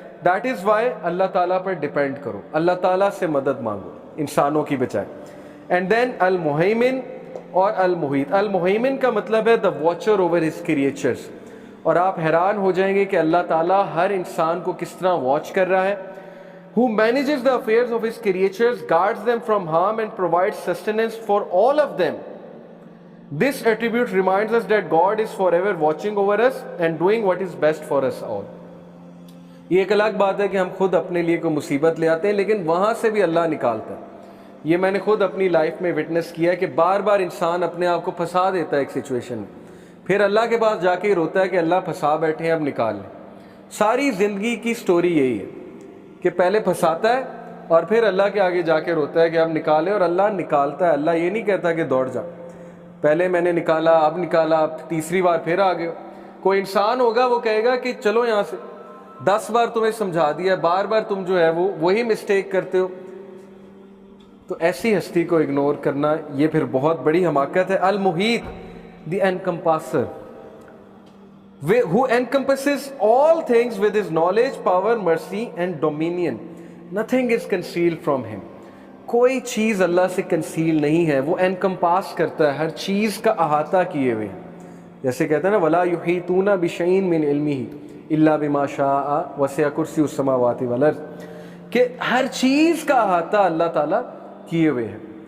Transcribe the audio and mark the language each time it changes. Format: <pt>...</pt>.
<ur>That is why اللہ تعالیٰ پر depend کرو, اللہ تعالیٰ سے مدد مانگو انسانوں کی بجائے. اینڈ دین المہیمن اور المحیط. المہیمن کا مطلب ہے دا واچر اوور ہز کریچرز. اور آپ حیران ہو جائیں گے کہ اللہ تعالیٰ ہر انسان کو کس طرح واچ کر رہا ہے.</ur> <en>who manages the affairs of his creatures, guards them from harm and provides sustenance for all of them. This attribute reminds us that God is forever watching over us and doing what is best for us all.</en> <ur>یہ ایک الگ بات ہے کہ ہم خود اپنے لیے کوئی مصیبت لے آتے ہیں, لیکن وہاں سے بھی اللہ نکالتا ہے. یہ میں نے خود اپنی لائف میں وٹنس کیا کہ بار بار انسان اپنے آپ کو پھنسا دیتا ہے ایک سچویشن میں, پھر اللہ کے پاس جا کے ہی روتا ہے کہ اللہ پھنسا بیٹھے ہیں, اب نکال لیں. ساری زندگی کی سٹوری یہی ہے کہ پہلے پھنساتا ہے اور پھر اللہ کے آگے جا کے روتا ہے کہ اب نکالے, اور اللہ نکالتا ہے. اللہ یہ نہیں کہتا کہ دوڑ جا, پہلے میں نے نکالا, اب نکالا, اب تیسری بار پھر آ گئے. کوئی انسان ہوگا وہ کہے گا کہ چلو یہاں سے, 10 بار تمہیں سمجھا دیا, بار بار تم جو ہے وہی مسٹیک کرتے ہو. تو ایسی ہستی کو اگنور کرنا یہ پھر بہت بڑی حماقت ہے.</ur> <en>المحیط the encompasser, who encompasses all things with his knowledge, power, mercy and dominion. Nothing is concealed from him.</en> <ur>کوئی چیز اللہ سے کنسیل نہیں ہے, وہ encompass کرتا ہے, ہر چیز کا احاطہ کیے ہوئے. جیسے کہتے ہیں نا</ur> <ar>وَلَا يُحِيطُونَ بِشَيْءٍ مِّنْ عِلْمِهِ إِلَّا بِمَا شَاءَ وَسِعَ كُرْسِيُّهُ السَّمَاوَاتِ وَالْأَرْضِ,</ar> <ur>کہ ہر چیز کا احاطہ اللہ تعالیٰ کیے ہوئے ہے.</ur>